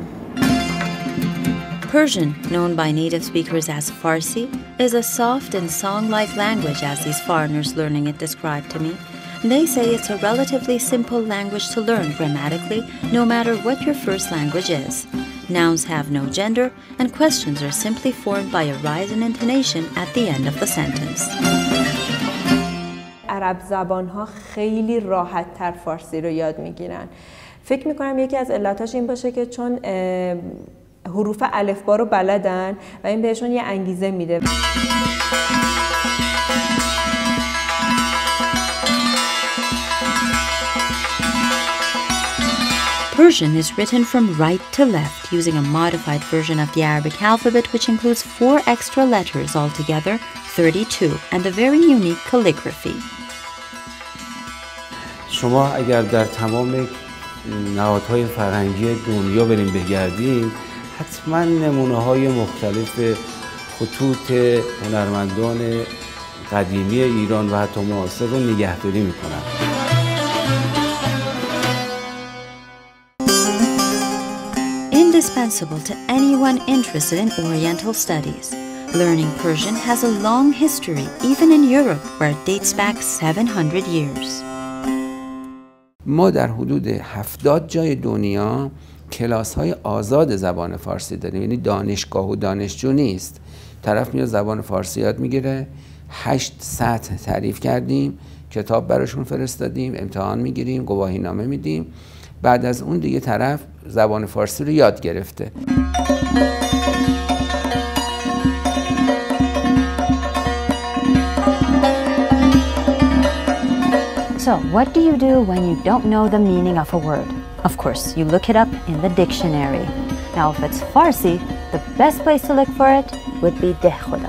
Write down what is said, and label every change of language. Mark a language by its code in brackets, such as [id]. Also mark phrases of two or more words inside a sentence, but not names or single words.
[en] Persian, known by native speakers as Farsi, is a soft and song-like language as these foreigners learning it described to me. They say it's a relatively simple language to learn grammatically, no matter what your first language is. Nouns have no gender, and questions are simply formed by a rise in intonation at the end of the sentence. [fa] عرب زبان‌ها خیلی راحت‌تر فارسی رو یاد می‌گیرن. فکر می‌کنم یکی از علتاش این باشه که چون حروف الفبا رو بلدن و این بهشون یه انگیزه میده. [en] Persian is written from right to left using a modified version of the Arabic alphabet which includes 4 extra letters altogether, 32, and a very unique calligraphy. [fa] شما اگر در تمام نهادهای فرهنگی دنیا بریم بگردیم حتما نمونه‌های مختلف خطوط هنرمندان قدیمی ایران و حتی معاصر رو نگهداری می‌کنن. [en] Indispensable to anyone interested in Oriental studies, learning Persian has a long history, even in Europe, where it dates back 700 years. [fa] ما در حدود 70 جای دنیا کلاس‌های آزاد زبان فارسی داریم، یعنی دانشگاه و دانشجو نیست. طرف میاد زبان فارسی یاد میگیره، 8 سطح تعریف کردیم، کتاب براشون فرستادیم، امتحان میگیریم، گواهینامه میدیم. بعد از اون دیگه طرف زبان فارسی رو یاد گرفته. [en] So, what do you do when you don't know the meaning of a word? Of course, you look it up in the dictionary. Now, if it's Farsi, the best place to look for it would be Deh Khoda.